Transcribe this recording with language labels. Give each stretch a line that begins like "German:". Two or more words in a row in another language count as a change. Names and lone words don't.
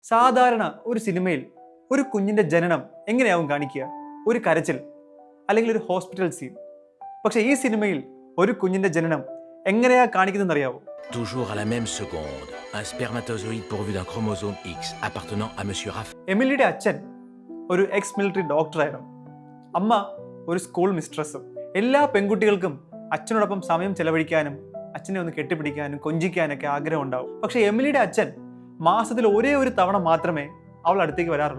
Malayalam: സാധാരണ ഒരു സിനിമയിൽ ഒരു കുഞ്ഞിന്റെ ജനനം എങ്ങനെയാവും കാണിക്കുക? ഒരു കരച്ചിൽ അല്ലെങ്കിൽ ഒരു
English: hospital scene.
Malayalam: പക്ഷെ ഈ സിനിമയിൽ ഒരു കുഞ്ഞിന്റെ ജനനം എങ്ങനെയാ കാണിക്കുന്നതെന്ന് അറിയാവോ?
French: Toujours à la même seconde, un spermatozoïde pourvu d'un chromosome X appartenant à Monsieur Raff.
Malayalam: എമിലിയുടെ അച്ഛൻ ഒരു
English: ex military
Malayalam: ഡോക്ടറായിരുന്നു. അമ്മ ഒരു സ്കൂൾ മിസ്ട്രസ്സും. എല്ലാ പെൺകുട്ടികൾക്കും അച്ഛനോടൊപ്പം സമയം ചെലവഴിക്കാനും അച്ഛനെ ഒന്ന് കെട്ടിപ്പിടിക്കാനും കൊഞ്ചിക്കാനൊക്കെ ആഗ്രഹം ഉണ്ടാവും. പക്ഷെ എമിലിയുടെ അച്ഛൻ മാസത്തിൽ ഒരേ ഒരു തവണ മാത്രമേ അവൾ അടുത്തേക്ക് വരാറുള്ളൂ.